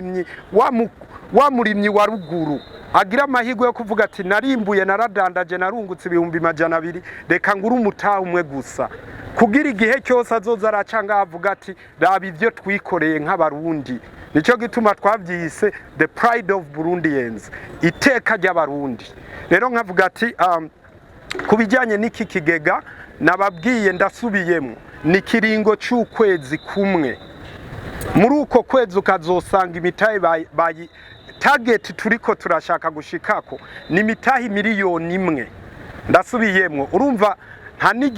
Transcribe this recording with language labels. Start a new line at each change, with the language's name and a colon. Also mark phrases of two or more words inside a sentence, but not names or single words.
Rundi: murimyi wa ruguru agira amahirwe yo kuvuga ati narimbuye naradandaje narungutse 200 reka nguru umutaha umwe gusa kugira igihe cyose azoza aracanga avuga ati raba ivyo twikoreye nk'abarundi nico gituma twavyise
English: the pride of Burundians
Rundi: iteka ry'abarundi rero nkavuga ati kubijanye n'iki kigega nababwiye ndasubiyemo ni kiringo cy'ukwezi kumwe muri uko kwezi ukazosanga imitahe bayi target turiko turashaka gushikako ni imitahe miliyoni 1 ndasubiyemo urumva nta